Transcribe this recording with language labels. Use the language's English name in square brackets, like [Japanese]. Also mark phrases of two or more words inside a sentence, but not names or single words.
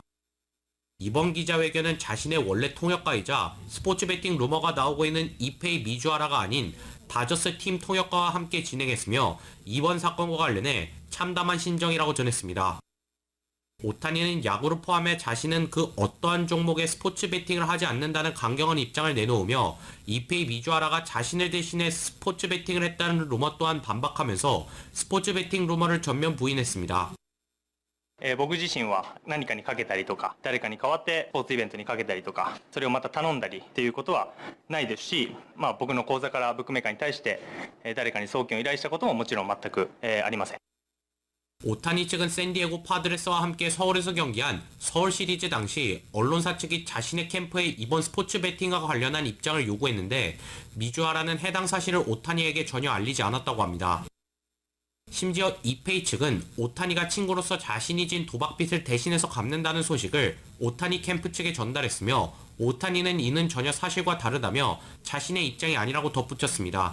[Korean] 이번 기자회견은 자신의 원래 통역가이자 스포츠 베팅 루머가 나오고 있는 이페이 미주아라가 아닌 다저스 팀 통역가와 함께 진행했으며 이번 사건과 관련해 참담한 심정이라고 전했습니다. 오타니는 야구를 포함해 자신은 그 어떠한 종목의 스포츠 베팅을 하지 않는다는 강경한 입장을 내놓으며 이페이 미주아라가 자신을 대신해 스포츠 베팅을 했다는 루머 또한 반박하면서 스포츠 베팅 루머를 전면 부인했습니다. [Japanese] 僕自身は何かにかけたりとか誰かに代わってスポーツイベントにかけたりとかそれをまた頼んだりっていうことはないですし、僕の口座からブックメーカーに対して誰かに送金を依頼したことももちろん全くありません。 [Korean] 오타니 측은 샌디에고 파드레스와 함께 서울에서 경기한 서울 시리즈 당시 언론사 측이 자신의 캠프에 이번 스포츠 베팅과 관련한 입장을 요구했는데 미주아라는 해당 사실을 오타니에게 전혀 알리지 않았다고 합니다. 심지어 이페이 측은 오타니가 친구로서 자신이 진 도박빚을 대신해서 갚는다는 소식을 오타니 캠프 측에 전달했으며 오타니는 이는 전혀 사실과 다르다며 자신의 입장이 아니라고 덧붙였습니다.